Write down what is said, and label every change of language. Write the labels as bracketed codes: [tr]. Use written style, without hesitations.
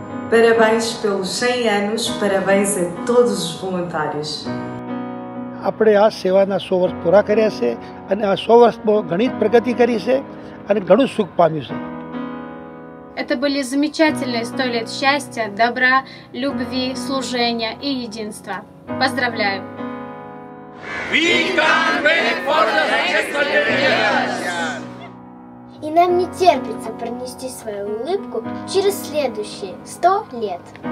[pt] Parabéns pelos 100 anos, parabéns a todos os voluntários. [gu] આપણે આ સેવાના 100 વર્ષ પૂરા કર્યા છે અને આ 100 વર્ષમાં ઘણી પ્રગતિ કરી છે અને ઘણું સુખ પામ્યું છે. [ru] Это были замечательные 100 лет счастья, добра, любви, служения и единства. Поздравляю! [en] We can't wait for the next 100 years! [ru] И нам не терпится пронести свою улыбку через следующие 100 лет.